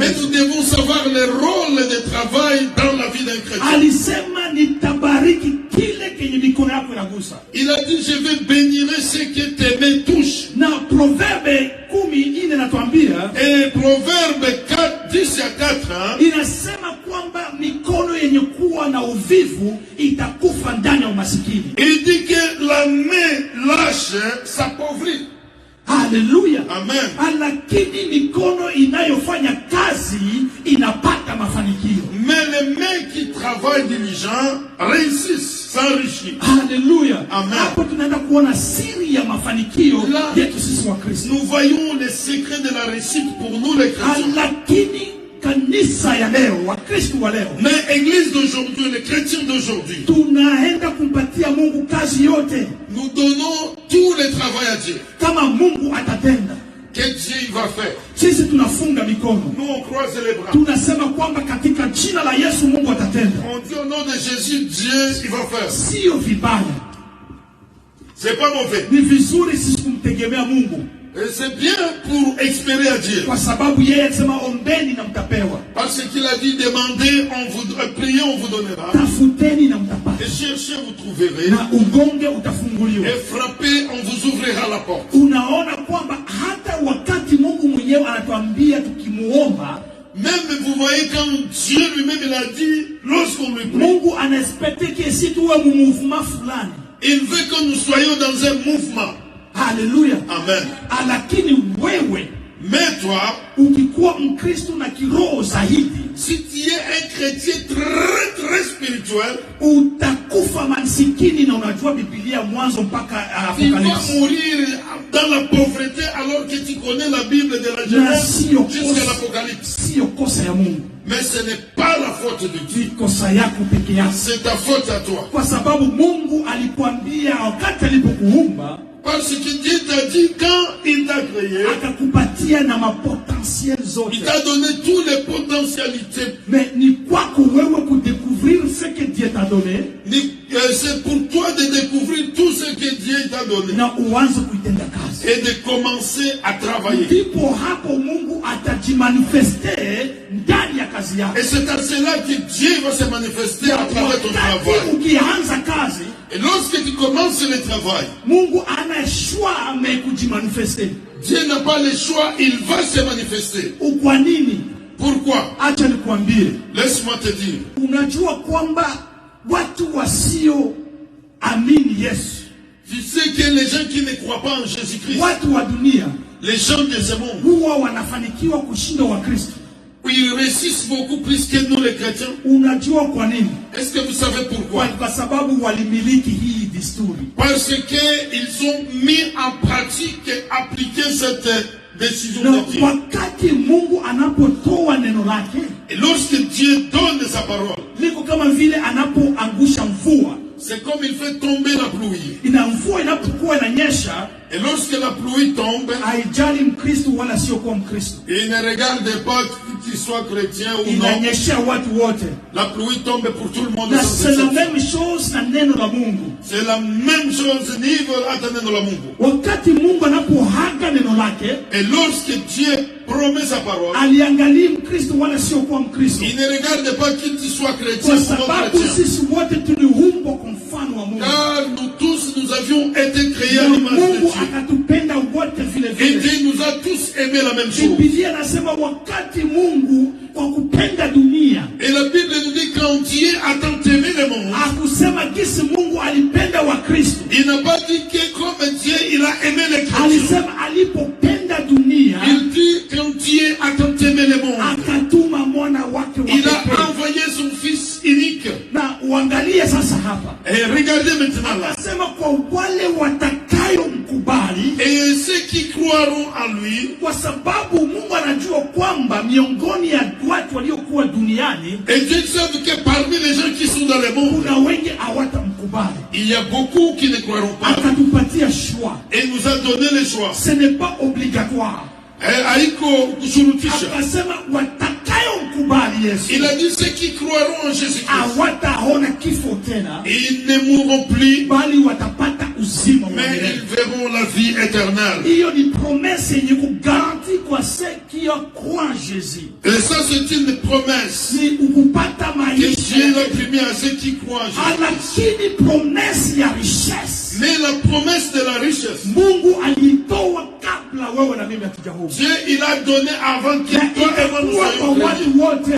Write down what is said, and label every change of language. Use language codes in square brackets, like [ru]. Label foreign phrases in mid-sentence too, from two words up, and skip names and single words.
[fr] Mais [sw] Mkristo. [fr] nous devons savoir le rôle de travail dans la vie d'un chrétien. [sw] Alisema nitabariki kile kenye mikono yako inagusa. [fr] Il a dit je vais bénir ce que tes mains touchent. [sw] Na Proverbe 10 inatuambia, [fr] et Proverbe 4, 10 à 4, [sw] inasema kwamba mikono yenye kuwa na uvivu itakufa ndani ya umasikini. [fr] Il dit que la main lâche s'appauvrit. [sw] Haleluya. Amen. Lakini mikono inayofanya kazi inapata mafanikio. [fr] Mais les mains qui travaillent diligent réussissent, s'enrichissent. [sw] Haleluya. Amen. Hapo tunaenda kuona siri ya mafanikio yetu sisi wa Kristo. [fr] Nous voyons les secrets de la réussite pour nous les chrétiens. [sw] Lakini kanisa ya leo, wa Kristo wa leo, [fr] Mais l'église d'aujourd'hui, les chrétiens d'aujourd'hui, [sw] tunaenda kumpatia Mungu kazi yote. [fr] nous donnons tout le travail à Dieu. [sw] Kama Mungu atatenda, [fr] Que Dieu il va faire. [sw] sisi tunafunga mikono. [fr] Nous on croise les bras. [sw] Tunasema kwamba katika jina la Yesu Mungu atatenda. [fr] On dit au nom de Jésus, Dieu il va faire. [sw] Sio vibaya. [fr] C'est pas mauvais. [sw] Ni vizuri sisi kumtegemea Mungu. [fr] Et c'est bien pour espérer à Dieu. [sw] Kwa sababu yeye alisema ombeni na mtapewa. [fr] Parce qu'il a dit demandez, priez, on vous donnera. [sw] Tafuteni na mtapata. [fr] Et cherchez, vous trouverez. [sw] Na ugonge utafunguliwa. [fr] Et frappez, on vous ouvrira la porte. [sw] Unaona kwamba hata wakati Mungu mwenyewe anatuambia tukimuomba, [fr] même vous voyez quand Dieu lui-même il a dit, lorsqu'on lui prie, [sw] Mungu anaexpecte que si tuwe mu mouvement fulani. [fr] Il veut que nous soyons dans un mouvement. [sw] Haleluya. Amen. Lakini wewe, [fr] mais toi, [sw] ukikuwa Mkristo na kiroho zaidi, [fr] si tu es un chrétien très spirituel, [sw] utakufa masikini, na unajua Biblia mwanzo mpaka [fr] tu vas Apocalypse. mourir dans la pauvreté alors que tu connais la Bible de la Genèse jusqu'à l'Apocalypse. [sw] Sio kosa ya Mungu. [fr] Mais ce n'est pas la faute de Dieu. [sw] Kosa yako peke yako. [fr] C'est ta faute à toi. [sw] Kwa sababu Mungu alikwambia wakati alipokuumba, [fr] parce que Dieu t'a dit quand il t'a créé, [sw] akakupatia na mapotentiel zote. [fr] Il t'a donné toutes les potentialités. [sw] Mais ni kwako wewe kudécouvrir [fr] ce que Dieu t'a donné. C'est pour toi de découvrir tout ce que Dieu t'a donné. [sw] Na uanze kuitenda kazi. [fr] Et de commencer à travailler. [sw] Ndipo hapo Mungu atajimanifeste ndani ya kazi yako. [fr] Et c'est à cela que Dieu va se manifester à travers ton travail. [sw] Ukianza kazi, [fr] et lorsque tu commences le travail, [sw] Mungu ana choix mais kujimanifeste. [fr] Dieu n'a pas le choix, il va se manifester. [sw] Kwa nini? [fr] Pourquoi? [sw] Acha nikwambie. [fr] Laisse-moi te dire. [sw] Unajua kwamba watu wasio amini Yesu, [fr] tu sais que les gens qui ne croient pas en Jésus-Christ, [sw] watu wa dunia, [fr] les gens de ce monde, [sw] huwa wanafanikiwa kushinda wa Kristo. [fr] Ils réussissent beaucoup plus que nous les chrétiens. [sw] Unajua kwa nini? [fr] Est-ce que vous savez pourquoi? [sw] Kwa sababu walimiliki hii desturi. [fr] Parce que ils ont mis en pratique et appliqué cette décision de Dieu. [sw] Wakati Mungu anapotoa neno lake, [fr] et lorsque Dieu donne sa parole, [sw] liko kama vile anapoangusha mvua. [fr] C'est comme il fait tomber la pluie. [sw] Ina mvua inapokuwa inanyesha, [fr] et lorsque la pluie tombe, [sw] haijali Mkristo wala sio kwa Mkristo, [fr] il ne regarde pas que tu sois chrétien ou non. [sw] Inanyesha watu wote. [fr] La pluie tombe pour tout le monde. C'est la même chose [sw] na neno la Mungu. [fr] C'est la même chose niveau [sw] hata neno la Mungu. Wakati Mungu anapohaga neno lake, [fr] et lorsque Dieu promet sa parole, [sw] aliangalia Mkristo wala sio kwa Mkristo. [fr] Il ne regarde pas que tu sois chrétien ou non chrétien. [sw] Sisi wote tuliumbwa kwa mfano wa Mungu. [fr] Car nous tous nous avions été créés à l'image de Dieu. [sw] Akatupenda wote vile vile. [fr] Et Dieu nous a tous aimé la même chose. [sw] Biblia inasema wakati Mungu kwa kupenda dunia. [fr] Et la Bible nous dit quand Dieu a tant aimé le monde. [sw] Hakusema kisi Mungu alipenda wa Kristo. [fr] Il n'a pas dit que comme Dieu il a aimé les chrétiens. [sw] Alisema alipopenda dunia. [fr] Il dit quand Dieu a tant aimé le monde. [sw] Akatuma mwana wake wa pekee. [fr] Il a envoyé son fils unique. [sw] Na uangalie sasa hapa. [fr] Et regardez maintenant là. [sw] Akasema kwa wale watakayo mkubali. [fr] Et ceux qui croiront en lui. [sw] Kwa sababu Mungu anajua kwamba miongoni ya watu waliokuwa duniani. [fr] Et Dieu sait que parmi les gens qui sont dans le monde, [sw] kuna wengi hawatamkubali. [fr] Il y a beaucoup qui ne croiront pas. [sw] Akatupatia choix. [fr] Et il nous a donné le choix. Ce n'est pas obligatoire. [sw] Haiko kushurutisha. Akasema watakayo mkubali Yesu. [fr] Il a dit ceux qui croiront en Jésus-Christ. [sw] Hawataona kifo tena. [fr] Ils ne mourront plus. [sw] Bali watapata uzima wa milele. [fr] Mais ils verront la vie éternelle. [sw] Hiyo ni promesse yenye kugaranti kwa [fr] ceux qui croient en Jésus. Et ça c'est une promesse. [sw] Ni ukupata maisha. [fr] Que Dieu l'a promis à ceux qui croient en Jésus. [sw] Lakini promesse ya richesse. [fr] Mais la promesse de la richesse. [sw] Mungu alitoa kabla wewe na mimi hatujaomba. [fr] Dieu il a donné avant que toi et moi nous soyons créés.